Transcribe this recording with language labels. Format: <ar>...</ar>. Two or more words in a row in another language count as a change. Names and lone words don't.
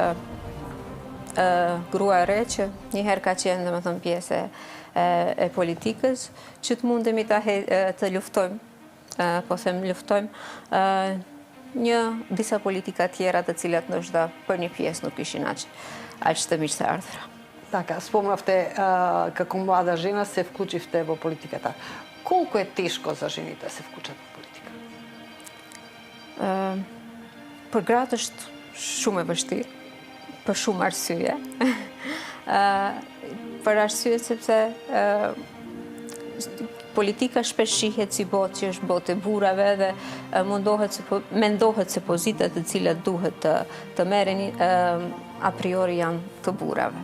<sq>grua e re që njëherë ka qenë domethënë pjesë e politikës, që të mundemi të luftojmë, po them luftojmë disa politika tjera të cilat ndoshta për një pjesë nuk ishin aq të mirë se ardhura.</sq> <mk>Така, спомнавте како млада жена се вклучивте во политиката. Колку е тешко за жените да се вклучат во политика?</mk> <sq>Për gratë është shumë e vështirë, për shumë arsye. Për arsye sepse politika shpesh shihet si botë që është botë e burrave dhe mendohet se pozitat të cilat duhet të merreni</sq> <la>a priori</la> <sq>janë të burrave.</sq>